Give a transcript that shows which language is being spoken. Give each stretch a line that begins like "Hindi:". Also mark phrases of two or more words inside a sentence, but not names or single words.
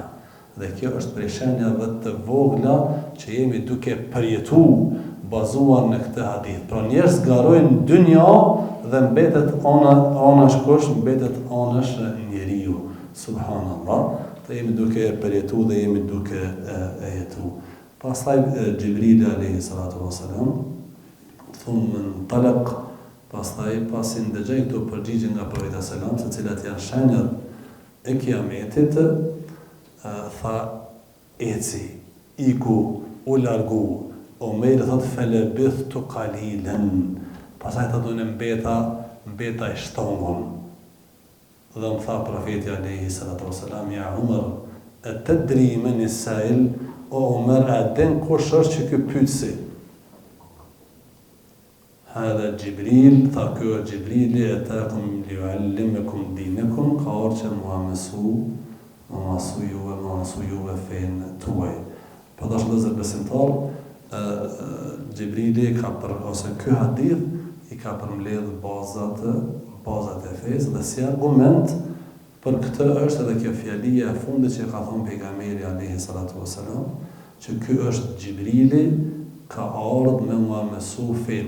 Albanian: Dhe kjo është prej shenjave të vogla që jemi duke përjetu bazuar në këtë hadith. Pra njerëz garojnë dynja dhe mbetet anash kush, mbetet anash njeriu. Subhanallah. Të jemi duke përjetu dhe jemi duke jetu. Pastaj Gjibrili
Arabic: عليه الصلاة والسلام ثم انطلق,
Albanian: pastaj pasi ndëgjoi këto përgjigje nga profeti sallam, se cilat janë shenjat e kiametit, tha eci, iku, u largu. Omeri thot
Arabic: فلبثت قليلا.
Albanian: Pastaj ta donë mbeta e shtongun. Dhe më tha profeti
Arabic: عليه الصلاة والسلام, يا عمر أتدري من السائل?
Albanian: O Umar, a den kush është që ky pyetsi?
Arabic: هذا جبريل,
Albanian: tha ky Gjibrili,
Arabic: أتاكم ليعلمكم دينكم,
Albanian: ka ardhur që mua mësu juve fen tuaj. Për dashur vëllezër besimtar, Gjibrili ose ky hadith i ka përmbledh bazat e fesë dhe si argument për këtë është edhe kjo fjalia e fundit që ka thonë pejgamberi
Arabic: عليه الصلاة والسلام,
Albanian: që ky është Gjibrili, ka ardhur me mua mësu fen.